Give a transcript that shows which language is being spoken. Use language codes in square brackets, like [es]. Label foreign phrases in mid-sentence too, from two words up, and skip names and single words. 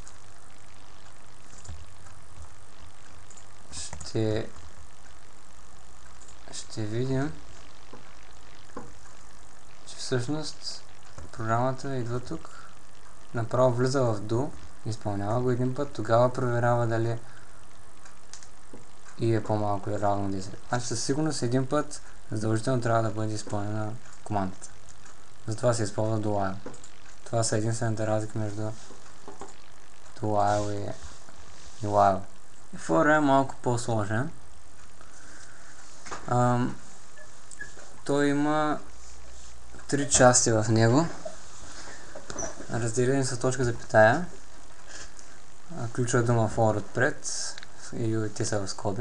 [bg] ще видим, че всъщност програмата идва тук, направо влиза в do, изпълнява го един път, тогава проверява дали и е по-малко или равно 10. Значи със сигурност един път задължително трябва да бъде изпълнена командата. Затова се използва do while. Това са единствената разлика между do while и while. For е малко по-сложен. Той има 3 части в него. Разделени са точка запетая. Ключова дума for отпред. И те са в скоби.